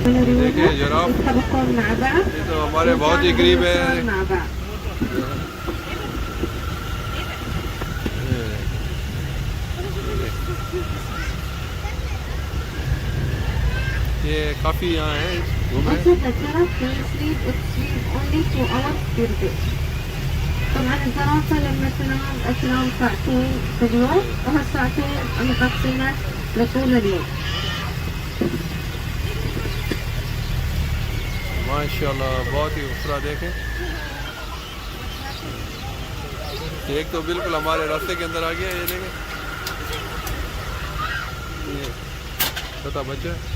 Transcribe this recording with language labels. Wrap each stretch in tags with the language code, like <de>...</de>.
<hi>देखिए ज़राफ, ये तो हमारे बहुत ही करीब है। ये काफ़ी यहाँ हैं घूम रहे हैं।</hi> <en>Also the giraffe can sleep only 2 hours per day.</en> <ar>طبعا الزرافة لما تنام ساعتين في اليوم وهالساعتين مقسمة لطول اليوم.</ar> <hi>माशाल्लाह बहुत ही खूबसूरत देखें। एक तो बिल्कुल हमारे रास्ते के अंदर आ गया, ये देखें, ये छोटा बच्चा।</hi>